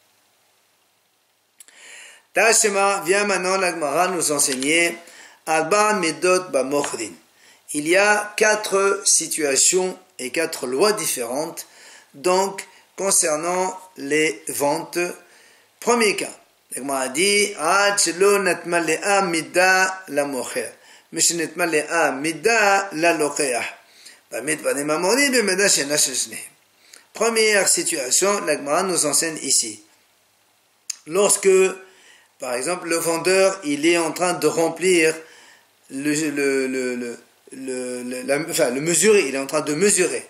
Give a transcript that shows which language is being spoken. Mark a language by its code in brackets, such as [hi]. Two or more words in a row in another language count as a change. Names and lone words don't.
[fr] Tashema, vient maintenant la Gemara nous enseigner [arc] Alba Medot Bamochrin. [fr] Il y a 4 situations et 4 lois différentes, donc concernant les ventes. Premier cas, la Gemara dit [arc] Ad shelo natmalea mida la mocher, mish natmalea mida la lokeah. [fr] Première situation, la Gemara nous enseigne ici. Lorsque, par exemple, le vendeur, il est en train de remplir le mesurer, il est en train de mesurer.